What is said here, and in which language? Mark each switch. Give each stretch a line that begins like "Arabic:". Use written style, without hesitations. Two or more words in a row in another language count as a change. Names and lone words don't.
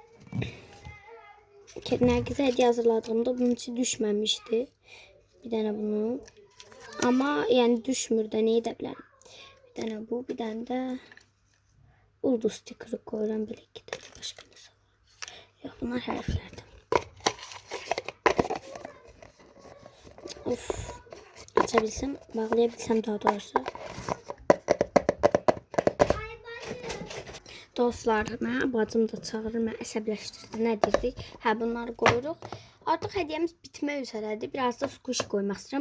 Turkish: Nergiz'e hediye hazırladığımda bunun için düşmemişti. Bir tane bunu. Ama yani düşmür de neyi de bilerim. Bir tane bu, bir tane de ulduz sticker'ı koyuram. Böyle 2 tane başka ne var? Yok bunlar harflerden. Of. Açabilsem, bağlayabilsem daha doğrusu.
Azerbaijani: Dostlar, mənə bacım da çağırır, mən əsəbləşdirdi. Nə dedik? Hə, bunları qoyuruq. Artıq hədiyyəmiz bitmək üzrədir. Biraz da squishy qoymaq istəyirəm.